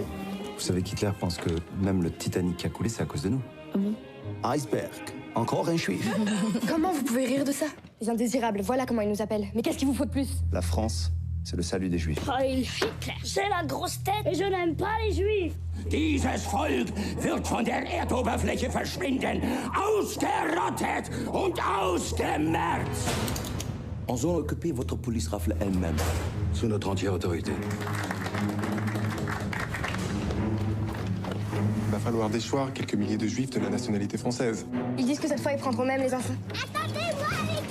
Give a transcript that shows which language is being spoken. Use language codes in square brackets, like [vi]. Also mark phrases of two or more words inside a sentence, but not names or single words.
[fr] Vous savez qu'Hitler pense que même le Titanic qui a coulé, c'est à cause de nous. Ah bon? Iceberg. Encore un juif. Comment vous pouvez rire de ça? Les indésirables, voilà comment ils nous appellent. Mais qu'est-ce qu'il vous faut de plus? La France, c'est le salut des juifs. Heil Hitler, c'est la grosse tête et je n'aime pas les juifs. [de] Dieses Volk wird von der Erdoberfläche verschwinden, ausgerottet und ausgemerzt. [fr] En zone occupée, votre police rafle elle-même. Sous notre entière autorité. Il va falloir déchoir quelques milliers de juifs de la nationalité française. Ils disent que cette fois ils prendront même les enfants. Attendez-moi!